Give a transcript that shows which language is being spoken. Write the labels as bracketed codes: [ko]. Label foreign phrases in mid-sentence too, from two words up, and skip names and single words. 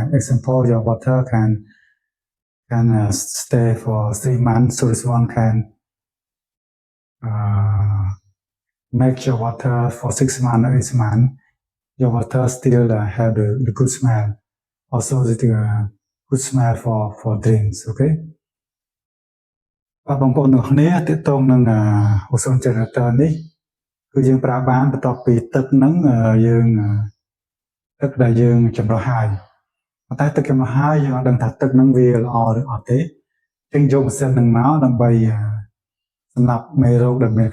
[en] Example, your water can stay for 3 months. So this one can make your water for 6 months or 8 months. Your water still have the good smell. Also the good smell for drinks. Okay. [km] បងប្អូនទាំងគ្នាទាក់ទងនឹង [en] Ozone Generator [km] នេះគឺយើងប្រើបានបន្ទាប់ពីទឹកហ្នឹងយើងទឹកដែលយើងចម្រោះហើយប៉ុន្តែទឹកចម្រោះហើយ យើងអត់ដឹងថាទឹកហ្នឹងវាល្អឬអត់ទេអញ្ចឹងយកម៉ាស៊ីនហ្នឹងមកដើម្បីសម្រាប់មេរោគដែលមាន